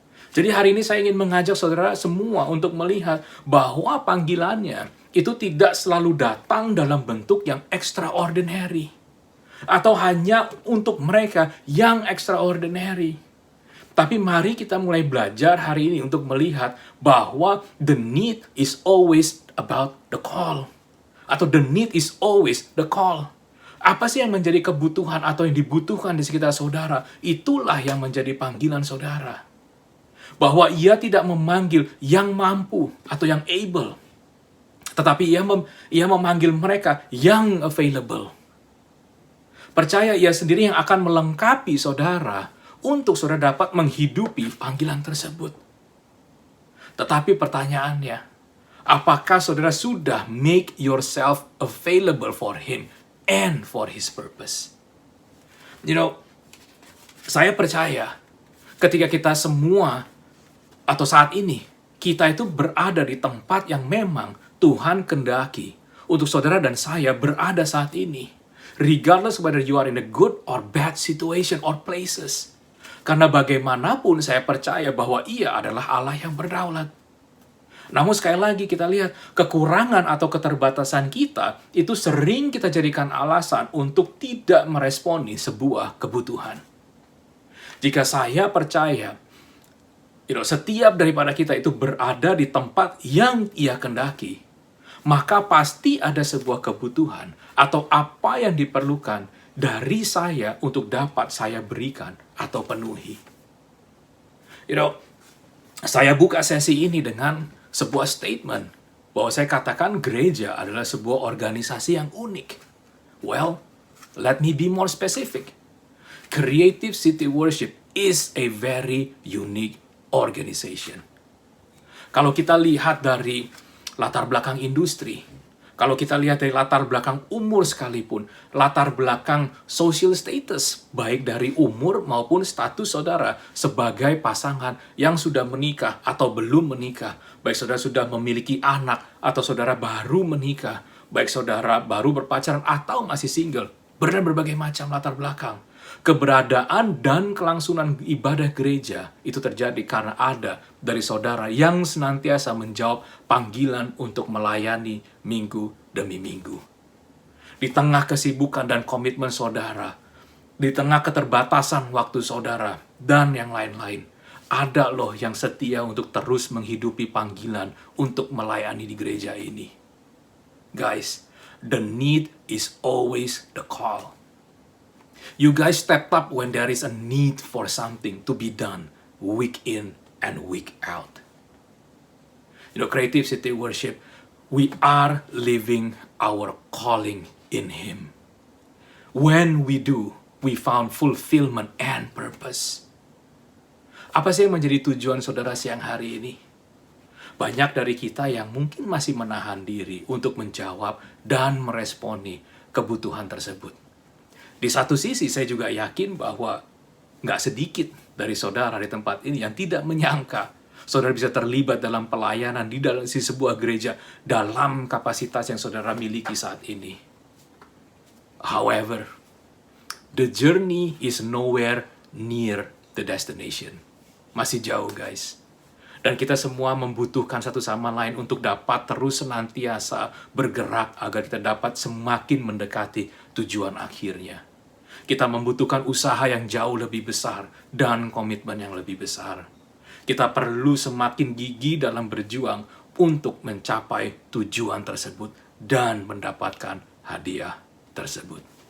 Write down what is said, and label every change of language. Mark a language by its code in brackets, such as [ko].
[id] Jadi hari ini saya ingin mengajak saudara semua untuk melihat bahwa panggilannya itu tidak selalu datang dalam bentuk yang extraordinary. Atau hanya untuk mereka yang extraordinary. Tapi mari kita mulai belajar hari ini untuk melihat bahwa [en] the need is always about the call. Atau the need is always the call. [id] Apa sih yang menjadi kebutuhan atau yang dibutuhkan di sekitar saudara? Itulah yang menjadi panggilan saudara. Bahwa ia tidak memanggil yang mampu atau yang able. Tetapi ia memanggil mereka yang available. Percaya ia sendiri yang akan melengkapi saudara untuk saudara dapat menghidupi panggilan tersebut. Tetapi pertanyaannya, apakah saudara sudah [en] make yourself available for Him and for His purpose? [id] Saya percaya ketika kita semua atau saat ini kita itu berada di tempat yang memang Tuhan kehendaki untuk saudara dan saya berada saat ini. [en] Regardless whether you are in a good or bad situation or places. [id] Karena bagaimanapun saya percaya bahwa Ia adalah Allah yang berdaulat. Namun sekali lagi kita lihat kekurangan atau keterbatasan kita itu sering kita jadikan alasan untuk tidak meresponi sebuah kebutuhan. Jika saya percaya, setiap daripada kita itu berada di tempat yang Ia kehendaki, maka pasti ada sebuah kebutuhan atau apa yang diperlukan dari saya untuk dapat saya berikan atau penuhi. Saya buka sesi ini dengan sebuah statement bahwa saya katakan gereja adalah sebuah organisasi yang unik. [en] Well, let me be more specific. Creative City Worship is a very unique organization. [id] Kalau kita lihat dari latar belakang industri, kalau kita lihat dari latar belakang umur sekalipun, latar belakang social status, baik dari umur maupun status saudara sebagai pasangan yang sudah menikah atau belum menikah, baik saudara sudah memiliki anak atau saudara baru menikah, baik saudara baru berpacaran atau masih single, berbagai macam latar belakang. Keberadaan dan kelangsungan ibadah gereja itu terjadi karena ada dari saudara yang senantiasa menjawab panggilan untuk melayani minggu demi minggu. Di tengah kesibukan dan komitmen saudara, di tengah keterbatasan waktu saudara, dan yang lain-lain, ada loh yang setia untuk terus menghidupi panggilan untuk melayani di gereja ini. [en] Guys, the need is always the call. You guys stepped up when there is a need for something to be done week in and week out. Creative City Worship, we are living our calling in Him. When we do we found fulfillment and purpose. [id] Apa sih yang menjadi tujuan saudara siang hari ini? Banyak dari kita yang mungkin masih menahan diri untuk menjawab dan meresponi kebutuhan tersebut. Di satu sisi saya juga yakin bahwa nggak sedikit dari saudara di tempat ini yang tidak menyangka saudara bisa terlibat dalam pelayanan di dalam sebuah gereja dalam kapasitas yang saudara miliki saat ini. [en] However, the journey is nowhere near the destination. [id] Masih jauh, guys. Dan kita semua membutuhkan satu sama lain untuk dapat terus senantiasa bergerak agar kita dapat semakin mendekati tujuan akhirnya. Kita membutuhkan usaha yang jauh lebih besar dan komitmen yang lebih besar. Kita perlu semakin gigih dalam berjuang untuk mencapai tujuan tersebut dan mendapatkan hadiah tersebut.